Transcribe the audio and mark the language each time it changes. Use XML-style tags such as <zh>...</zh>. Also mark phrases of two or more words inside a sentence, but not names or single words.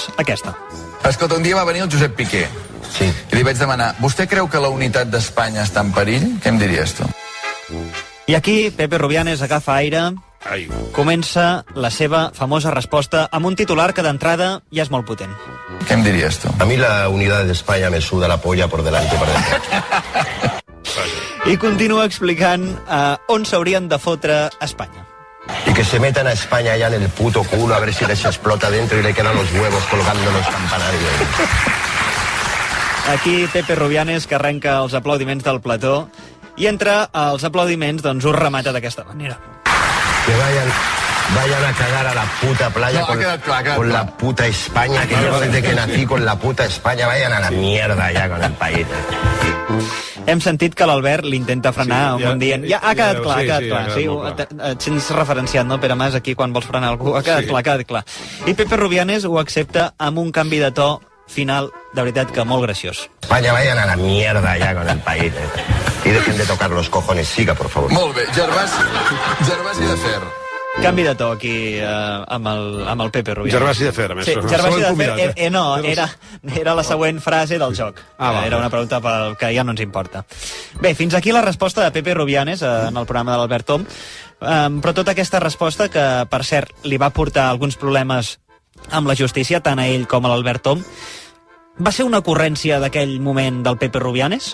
<ca>Aquesta. Escolta, un dia va venir el Josep Piqué. Sí. I li vaig demanar, vostè creu que la unitat d'Espanya està en perill? Què em diries tu? I aquí Pepe Rubianes agafa aire, comença la seva famosa resposta amb un titular que d'entrada ja és molt potent.</ca> <es>¿Qué me dirías tú? A mí la unidad de España me suda la polla por delante y por detrás.</es> <ca>I continua explicant on s'haurien de fotre Espanya.</ca> <es>Y que se metan a España ya en el puto culo a ver si les explota dentro y le quedan los huevos colgando en los campanarios.</es> <ca>Aquí Pepe Rubianes, que arrenca els aplaudiments del plató, i entre els aplaudiments doncs us remata d'aquesta manera.</ca> <es>Que vayan a cagar a la puta playa con la puta España, que llevo desde que nací con la puta España, vayan a la mierda ya con el país.</es> <ca>Hem sentit que l'Albert l'intenta frenar un dient... Ja ha quedat clar, ha quedat clar. Sí, et sents referenciat, no, Pere Mas, aquí quan vols frenar algú? Ha quedat clar. I Pepe Rubianes ho accepta amb un canvi de to final, de veritat que molt graciós.</ca> <es>España, vayan a la mierda ya con el país. Y dejen de tocar los cojones. Siga, por favor.</es> <ca>Molt bé, Gervasi de Fer. Canvi de to aquí amb el Pepe Rubianes. Gervasi de Fer, a més. Sí, Gervasi de Fer, no, era la següent frase del joc. Era una pregunta pel que ja no ens importa. Bé, fins aquí la resposta de Pepe Rubianes en el programa de l'Albert Tom, però tota aquesta resposta, que per cert li va portar alguns problemes amb la justícia, tant a ell com a l'Albert Tom, va ser una ocurrència d'aquell moment del Pepe Rubianes?</ca>